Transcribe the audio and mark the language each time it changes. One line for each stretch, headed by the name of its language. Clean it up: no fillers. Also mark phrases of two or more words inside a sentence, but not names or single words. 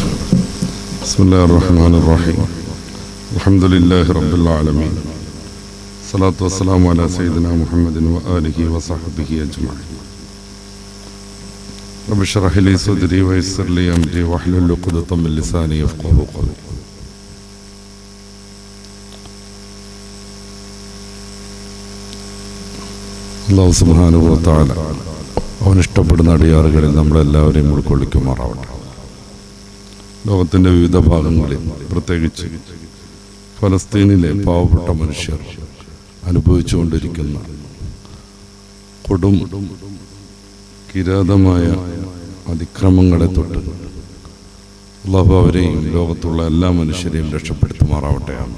Arabic: بسم الله الرحمن الرحيم. الحمد لله رب العالمين. الصلاة والسلام على سيدنا محمد وآله وصحبه أجمعين. رب اشرح لي صدري ويسر لي أمري واحلل عقدة من لساني يفقهوا قولي. الله سبحانه وتعالى
Malayalam: അവനിഷ്ടപ്പെടുന്ന അടിയാറുകളിൽ നമ്മളെല്ലാവരെയും ഉൾക്കൊള്ളിക്കുമാറാവട്ടെ. ലോകത്തിൻ്റെ വിവിധ ഭാഗങ്ങളിൽ, പ്രത്യേകിച്ച് ഫലസ്തീനിലെ പാവപ്പെട്ട മനുഷ്യർ അനുഭവിച്ചുകൊണ്ടിരിക്കുന്ന കൊടും കിരാതമായ അതിക്രമങ്ങളെ തൊട്ട് അല്ലാഹു അവരെയും ലോകത്തുള്ള എല്ലാ മനുഷ്യരെയും രക്ഷപ്പെടുത്തുമാറാവട്ടെ.